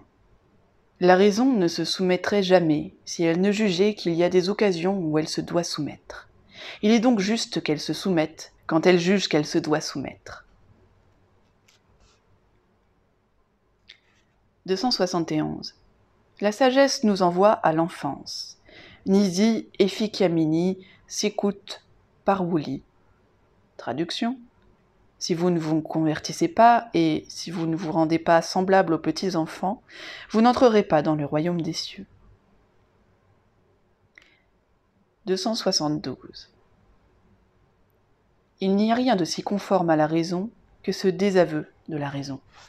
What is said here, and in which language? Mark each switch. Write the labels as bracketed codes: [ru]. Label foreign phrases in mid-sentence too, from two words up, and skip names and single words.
[fr] La raison ne se soumettrait jamais si elle ne jugeait qu'il y a des occasions où elle se doit soumettre. Il est donc juste qu'elle se soumette quand elle juge qu'elle se doit soumettre. 271. La sagesse nous envoie à l'enfance. [la] Nisi efficiamini sicut parvuli. [fr] Traduction. Si vous ne vous convertissez pas et si vous ne vous rendez pas semblable aux petits enfants, vous n'entrerez pas dans le royaume des cieux. 272. Il n'y a rien de si conforme à la raison que ce désaveu de la raison.